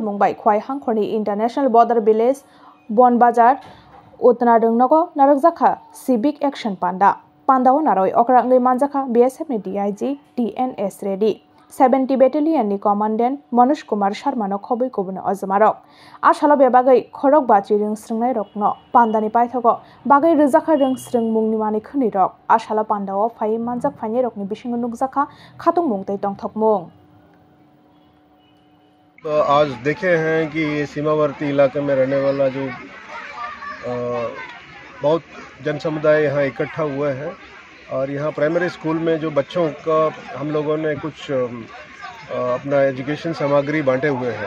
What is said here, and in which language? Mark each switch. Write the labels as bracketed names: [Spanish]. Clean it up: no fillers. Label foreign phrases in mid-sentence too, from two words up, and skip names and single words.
[Kok Borok] Mumbai Khwai Hangkhorni [English] International Border Village [Kok Borok] Bonbazar Utna Rung Nogonarak Zakha [English] Civic Action [Kok Borok] Pandao Naroi Okra Angai Manjakha BSF ni DIG TNS Ready 70 Battalion ni Commandant Monosh Kumar Sharma no Khobi Kobun Ozamarok Ashalo bebagai khorok bachi rung srungnai rokno pandani paithago bagai rizakha rung srung mungni mani khuni rok ashalo pandao phai manjak phani rokni bisingo nukjakha khatung mungtai tongthokmung। [Hindi] तो आज देखे हैं कि ये सीमावर्ती इलाके में रहने वाला जो बहुत जन समुदाय यहाँ इकट्ठा हुए हैं और यहाँ [English] primary school [Hindi] में जो बच्चों का हम लोगों ने कुछ अपना एजुकेशन सामग्री बांटे हुए हैं।